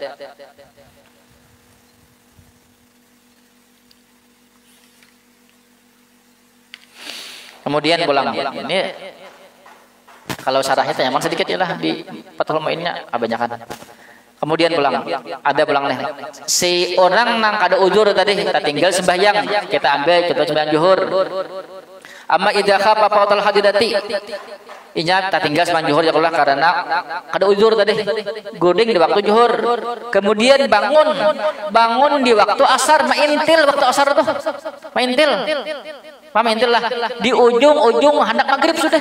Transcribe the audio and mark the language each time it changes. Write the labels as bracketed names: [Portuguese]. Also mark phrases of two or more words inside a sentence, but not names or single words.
[Banjar] Kemudian pulang ini kalau syarahnya tanyaman sedikit ya lah di Fathul Mu'innya kebanyakan. Kemudian pulang, ada pulang nih. Si orang nang kada udur tadi, kita tinggal sembahyang, kita ambil kita sembahyang zuhur. [Arabic] أما إذا خاف فوت الحاضرة, [Banjar] inya kita tinggal sembahyang zuhur ya Allah karena kada udur tadi, guring di waktu zuhur. Kemudian bangun di waktu asar, maintil waktu asar tuh, maintil lah di ujung hendak maghrib sudah.